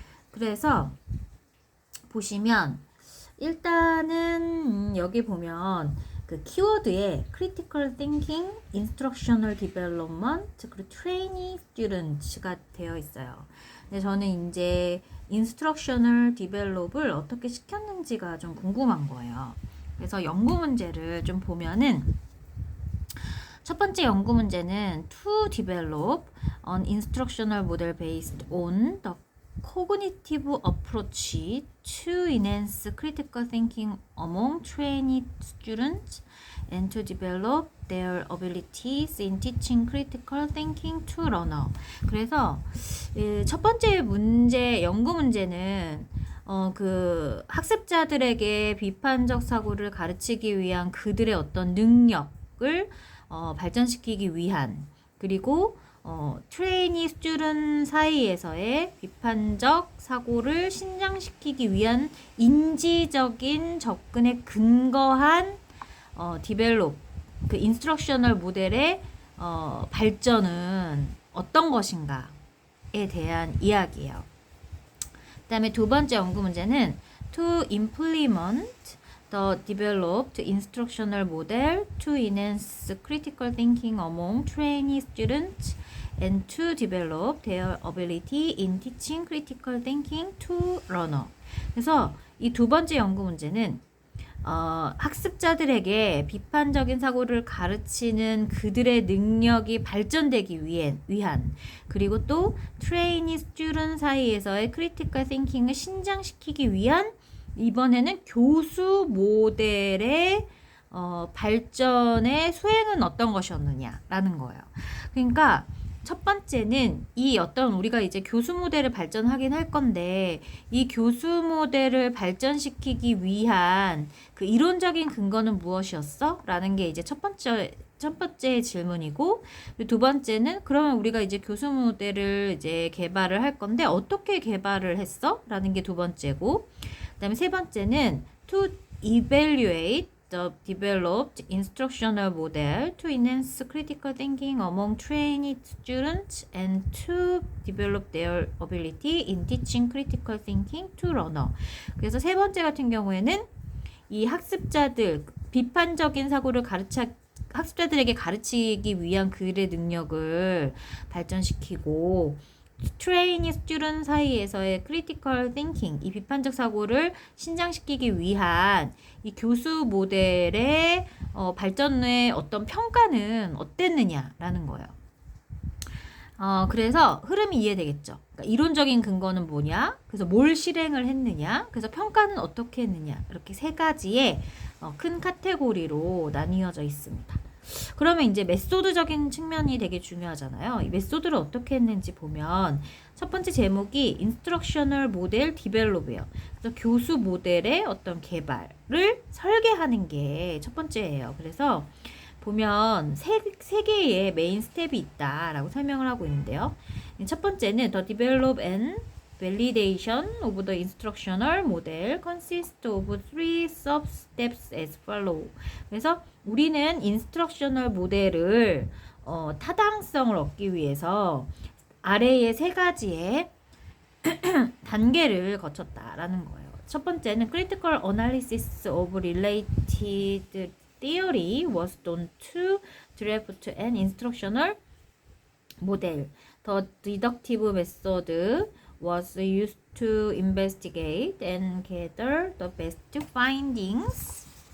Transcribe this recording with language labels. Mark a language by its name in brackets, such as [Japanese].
[Korean] 그래서 보시면 일단은 여기 보면 그 키워드에 critical thinking, instructional development, 그리고 trainee students가 되어 있어요. 근데 저는 이제 instructional develop을 어떻게 시켰는지가 좀 궁금한 거예요. 그래서 연구 문제를 좀 보면은 첫 번째 연구 문제는 [English] to develop an instructional model based on the cognitive approach to enhance critical thinking among trainee students and to develop their abilities in teaching critical thinking to learner. [Korean] 그래서 첫 번째 문제, 연구 문제는 그 학습자들에게 비판적 사고를 가르치기 위한 그들의 어떤 능력을 발전시키기 위한, 그리고 트레이니 스튜던 사이에서의 비판적 사고를 신장시키기 위한 인지적인 접근에 근거한 디벨롭, 그 인스트럭셔널 모델의 발전은 어떤 것인가에 대한 이야기예요. 그 다음에 두 번째 연구 문제는 [English] to implement the developed instructional model to enhance critical thinking among trainee students and to develop their ability in teaching critical thinking to learner. [Korean] 그래서 이 두 번째 연구 문제는 학습자들에게 비판적인 사고를 가르치는 그들의 능력이 발전되기 위한, 그리고 또 트레이니 스튜던 사이에서의 크리티컬 띵킹을 신장시키기 위한, 이번에는 교수 모델의 발전의 수행은 어떤 것이었느냐라는 거예요. 그러니까 첫 번째는 이 어떤 우리가 이제 교수 모델을 발전하긴 할 건데, 이 교수 모델을 발전시키기 위한 그 이론적인 근거는 무엇이었어? 라는 게 이제 첫 번째 질문이고, 두 번째는 그러면 우리가 이제 교수 모델을 이제 개발을 할 건데 어떻게 개발을 했어? 라는 게 두 번째고, 그다음에 세 번째는 [English] to evaluate the developed instructional model to enhance critical thinking among trainee students and to develop their ability in teaching critical thinking to learner. [Korean] 그래서 세 번째 같은 경우에는 이 학습자들 비판적인 사고를 학습자들에게 가르치기 위한 그들의 능력을 발전시키고, 트레이니 스튜던 사이에서의 크리티컬 띵킹, 이 비판적 사고를 신장시키기 위한 이 교수 모델의 발전의 어떤 평가는 어땠느냐라는 거예요. 그래서 흐름이 이해되겠죠. 그러니까 이론적인 근거는 뭐냐? 그래서 뭘 실행을 했느냐? 그래서 평가는 어떻게 했느냐? 이렇게 세 가지의 큰 카테고리로 나뉘어져 있습니다. 그러면 이제 메소드적인 측면이 되게 중요하잖아요. 이 메소드를 어떻게 했는지 보면 첫 번째 제목이 인스트럭셔널 모델 디벨롭이에요. 그래서 교수 모델의 어떤 개발을 설계하는 게 첫 번째예요. 그래서 보면 세 개의 메인 스텝이 있다라고 설명을 하고 있는데요. 첫 번째는 [English] the develop and validation of the instructional model consists of three sub-steps as follow. [Korean] 그래서 우리는 인스트럭셔널 모델을 타당성을 얻기 위해서 아래의 세 가지의 단계를 거쳤다라는 거예요. 첫 번째는 [English] critical analysis of related theory was done to draft an instructional model. The deductive method was used to investigate and gather the best findings.